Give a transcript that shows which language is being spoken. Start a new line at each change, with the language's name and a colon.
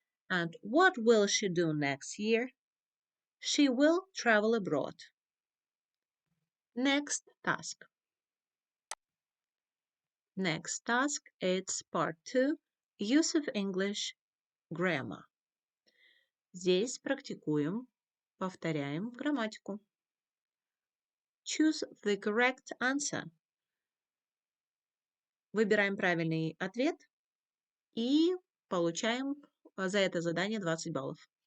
English: And what will she do next year? She will travel abroad. Next task. Next task, it's part 2, use of English grammar.
Russian: Здесь практикуем, повторяем грамматику.
English: Choose the correct answer.
Russian: Выбираем правильный ответ и получаем за это задание 20 баллов.